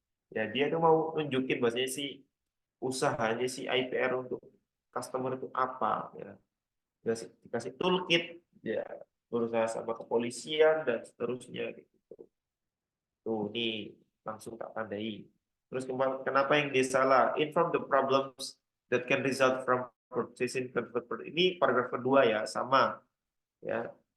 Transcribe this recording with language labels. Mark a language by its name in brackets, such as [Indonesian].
[Indonesian] Ya dia tuh mau nunjukin bahasanya sih usahanya si IPR untuk customer itu apa ya, dikasih toolkit ya, berusaha sama kepolisian dan seterusnya gitu. Tuh nih langsung tak tandai. Terus kenapa yang dia salah? [English] Inform the problems that can result from purchasing convert. [Indonesian] Ini paragraf kedua ya, sama ya.